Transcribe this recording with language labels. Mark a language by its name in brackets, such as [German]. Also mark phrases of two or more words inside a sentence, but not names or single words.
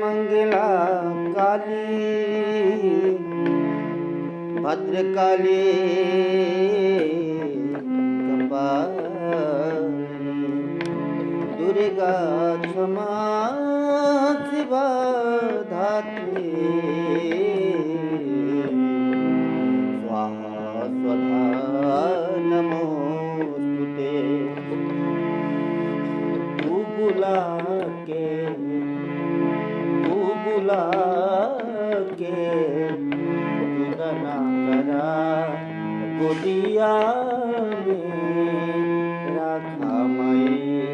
[Sanskrit] लागला काली भद्रकाली कपाली दुर्गा क्षमा शिवा धात्री स्वाहा स्वधा नमोस्तुते। [Bhojpuri] तू बुला के जुदा ना करा गोदिया में रखा माई।